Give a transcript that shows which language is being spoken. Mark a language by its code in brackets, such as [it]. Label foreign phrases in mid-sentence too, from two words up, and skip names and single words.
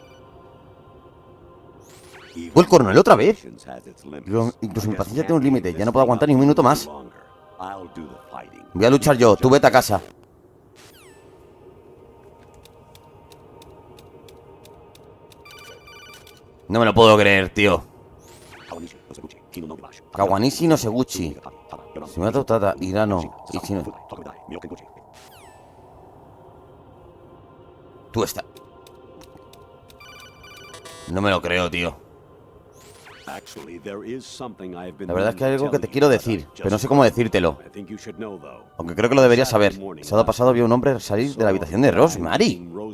[es] ¿Fue el coronel otra vez? Incluso mi paciencia tiene un límite. Ya no puedo aguantar ni un minuto más. Voy a luchar yo, tú vete a casa. No me lo puedo creer, tío. Kawanishi no Seguchi. Simulato Tata, Irano. Ichino. Tú estás. No me lo creo, tío. La verdad es que hay algo que te quiero decir, pero no sé cómo decírtelo. Aunque creo que lo deberías saber. El sábado pasado vi a un hombre salir de la habitación de Rosemary.